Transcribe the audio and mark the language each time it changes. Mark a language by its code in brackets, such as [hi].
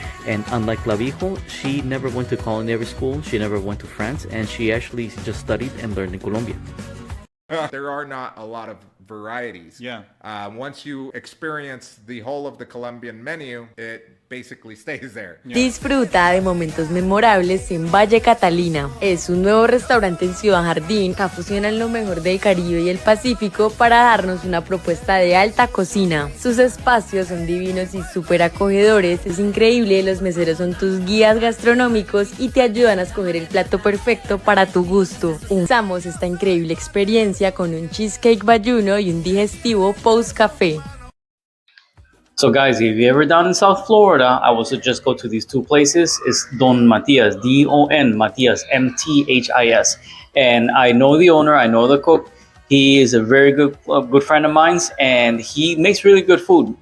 [en] And unlike Clavijo, she never went to culinary school, she never went to France, and she actually just studied and learned in Colombia. There are not a lot of varieties. Yeah. Once you experience the whole of the Colombian menu, it basically stays there. [es] Disfruta de momentos memorables en Valle Catalina. Es un nuevo restaurante en Ciudad Jardín que fusionan lo mejor del Caribe y el Pacífico para darnos una propuesta de alta cocina. Sus espacios son divinos y súper acogedores. Es increíble, los meseros son tus guías gastronómicos y te ayudan a escoger el plato perfecto para tu gusto. Usamos esta increíble experiencia con un cheesecake bayuno y un digestivo post-café. [en] So guys, if you're ever down in South Florida, I would suggest go to these 2 places. It's Don Matias, D-O-N, Matias, M-T-H-I-S. And I know the owner, I know the cook. He is a very good friend of mine, and he makes really good food.